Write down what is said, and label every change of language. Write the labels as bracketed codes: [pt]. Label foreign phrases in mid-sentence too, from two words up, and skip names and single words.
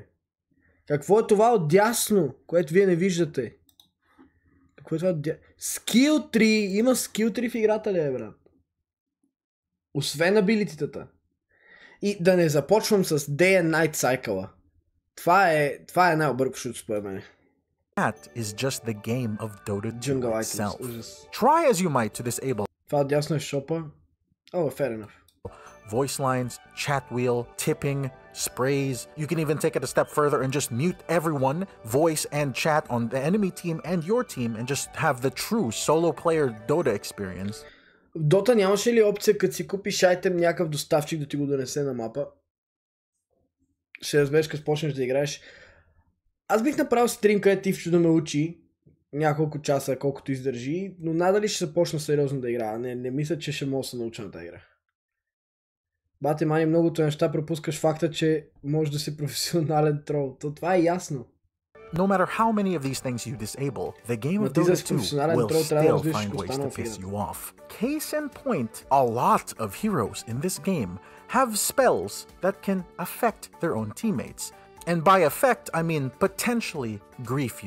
[bg] Какво е това отдясно, което вие не виждате? Какво е това отдясно? Skill 3! Има Skill 3 в играта ли, брат? Освен абилититата. И да не започвам с [en] Day and Night cycle. [bg] Това е най-объркващото според мен. [en] That is just the game of Dota 2 itself. Try as you might to disable. [bg] Това дясно е шопа. [en] Oh, fair enough. Voice lines, chat wheel, tipping, sprays. You can even take it a step further and just mute everyone, voice and chat on the enemy team and your team, and just have the true solo player Dota experience. [bg] В Dota нямаше ли опция, като си купиш айтем някакъв доставчик да ти го донесе на мапа? Ще разбереш, като почнеш да играеш. Аз бих направил стрим, където Тивчо да ме учи няколко часа, колкото издържи, но надали ще започна сериозно да играя. Не мисля, че ще мога да се науча на тази игра. Бате, мани, многото неща пропускаш факта, че можеш да си професионален трол. Това е ясно. [en] No matter how many of these things you disable, the game of Dota 2 will still find ways to piss you off. Case in point, a lot of heroes in this game have spells that can affect their own teammates. And by affect, I mean potentially grief you.